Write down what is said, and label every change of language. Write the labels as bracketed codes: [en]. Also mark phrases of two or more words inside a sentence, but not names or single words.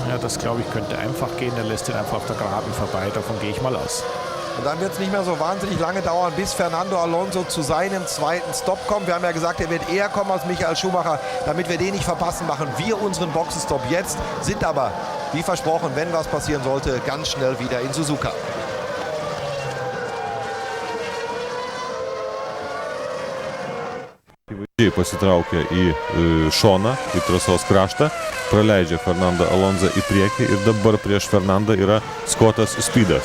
[de] Ja, das glaube ich könnte einfach gehen, er lässt ihn einfach auf der Geraden vorbei, davon gehe ich mal aus. Und dann wird es nicht mehr so wahnsinnig lange dauern, bis Fernando Alonso zu seinem zweiten Stop kommt. Wir haben ja gesagt, er wird eher kommen als Michael Schumacher. Damit wir den nicht verpassen, machen wir unseren Boxenstopp jetzt, sind aber, wie versprochen, wenn was passieren sollte, ganz schnell wieder in Suzuka. [lt] Pasitraukia į šoną, į trasos kraštą, praleidžia Fernando Alonso į priekį ir dabar prieš Fernandą yra Scottas Speedas.